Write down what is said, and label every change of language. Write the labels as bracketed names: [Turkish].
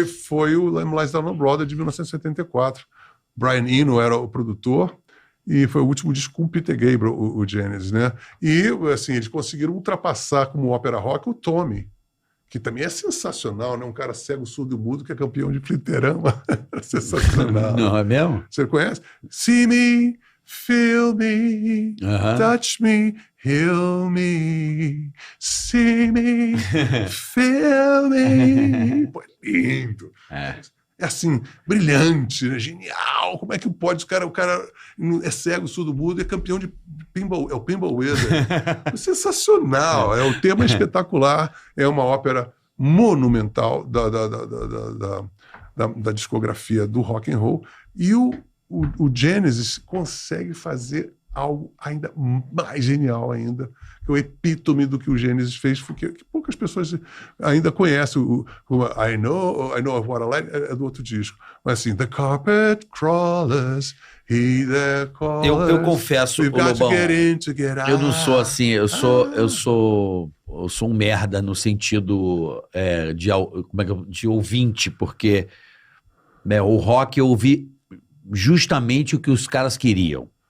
[Portuguese] Foi o Lamb Lies Down on Broadway de 1974. Brian Eno era o produtor, e foi o último disco com Peter Gabriel, o Genesis, né? E, assim, eles conseguiram ultrapassar como ópera rock o Tommy, que também é sensacional, né? Um cara cego, surdo e mudo que é campeão de fliperama. Sensacional. Não, é mesmo? Você conhece? [English] See me, feel me, touch me, heal me, see me, feel me. [Portuguese] Pô, lindo. É assim, brilhante, né? Genial. Como é que pode? O cara é cego, surdo, mudo, é campeão de pinball, é o Pinball Wizard. É sensacional. O tema é espetacular. É uma ópera monumental da discografia do rock and roll. E o Genesis consegue fazer algo ainda mais genial ainda, que é o epítome do que o Genesis fez, porque poucas pessoas ainda conhecem o I Know What I Like, é do outro disco. Mas assim, The Carpet Crawlers, He That Calls. Eu confesso, Lobão, eu não sou assim, eu sou um merda no sentido de ouvinte, porque o rock eu ouvi justamente o que os caras queriam.